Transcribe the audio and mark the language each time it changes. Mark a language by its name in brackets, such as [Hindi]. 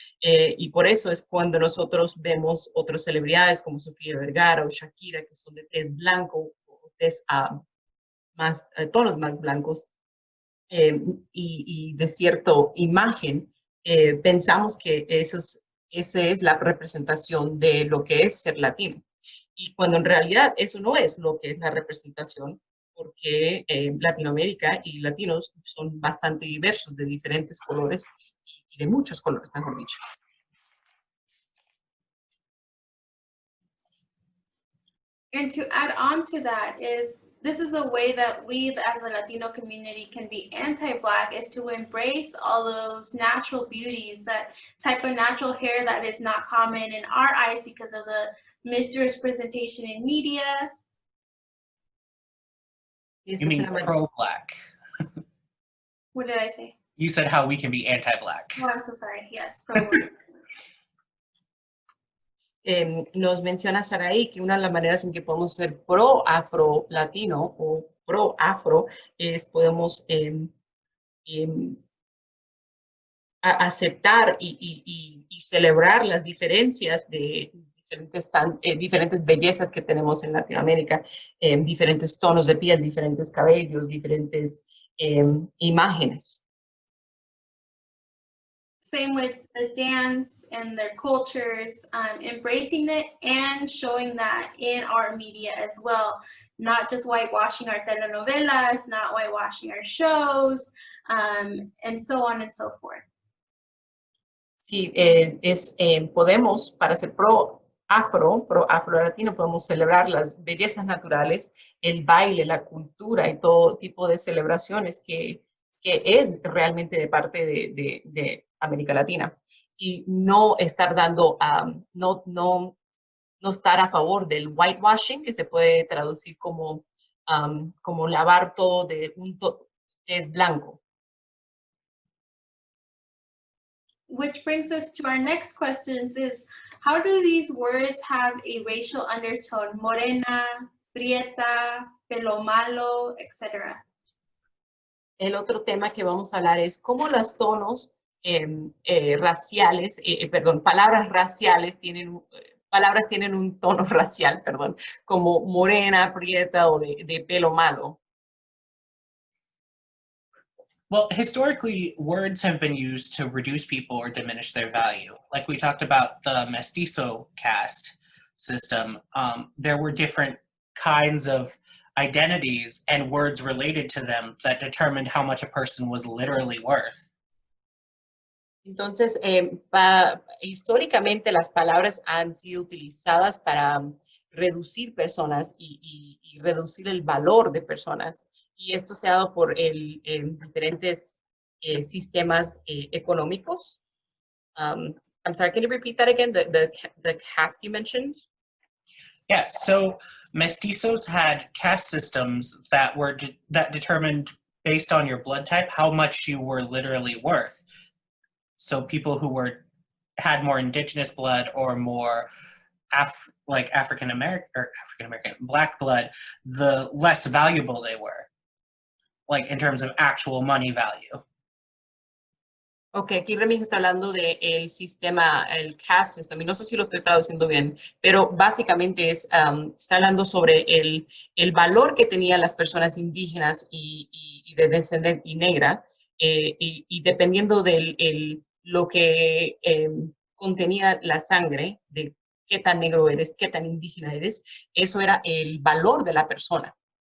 [Spanish] Y por eso es cuando nosotros vemos otras celebridades como Sofía Vergara o Shakira, que son de tez blanco o tez más, tonos más blancos y de cierta imagen, pensamos que esa es la representación de lo que es ser latino. Y cuando en realidad eso no es lo que es la representación, porque Latinoamérica y latinos son bastante diversos, de diferentes colores y de muchos colores, mejor dicho. [English] And to add on to that is, this is a way that we as a Latino community can be anti-Black, is to embrace all those natural beauties, that type of natural hair that is not common in our eyes because of the misrepresentation in media. You mean pro-Black? What did I say? You said how we can be anti-Black. Oh, I'm so sorry. Yes, pro-Black. [Spanish] Nos menciona Sarahi que una de las maneras en que podemos ser pro-afro-latino o pro-afro es podemos em, aceptar y celebrar las diferencias de diferentes bellezas que tenemos en Latinoamérica, diferentes tonos de piel, diferentes cabellos, diferentes imágenes. [English] Same with the dance and their cultures, embracing it and showing that in our media as well. Not just whitewashing our telenovelas, not whitewashing our shows, and so on and so forth. [Spanish] Sí, podemos, para ser pro-afro-latino, podemos celebrar las bellezas naturales, el baile, la cultura y todo tipo de celebraciones que es realmente de parte de América Latina. Y no estar dando, no estar a favor del whitewashing, que se puede traducir como, como lavar todo de que es blanco. [English] Which brings us to our next questions is, how do these words have a racial undertone? [Spanish] Morena, prieta, pelo malo, etc. El otro tema que vamos a hablar es cómo los tonos raciales, palabras raciales palabras tienen un tono racial, perdón, como morena, prieta o de pelo malo. [English] Well, historically, words have been used to reduce people or diminish their value. Like we talked about the mestizo caste system, there were different kinds of identities and words related to them that determined how much a person was literally worth. [Spanish] Entonces, históricamente las palabras han sido utilizadas para reducir personas y reducir el valor de personas. Y esto se ha dado por diferentes sistemas económicos. [English] I'm sorry, can you repeat that again? The caste you mentioned? Yeah, so mestizos had caste systems that were that determined based on your blood type how much you were literally worth. So people who had more indigenous blood or more African American black blood, the less valuable they were, like in terms of actual money value. [Spanish] Ok, aquí Remijio está hablando del sistema, el [English] caste system, [Spanish] y no sé si lo estoy traduciendo bien, pero básicamente está hablando sobre el valor que tenían las personas indígenas y de descendencia y negra, y dependiendo de lo que contenía la sangre, de qué tan negro eres, qué tan indígena eres, eso era el valor de la persona.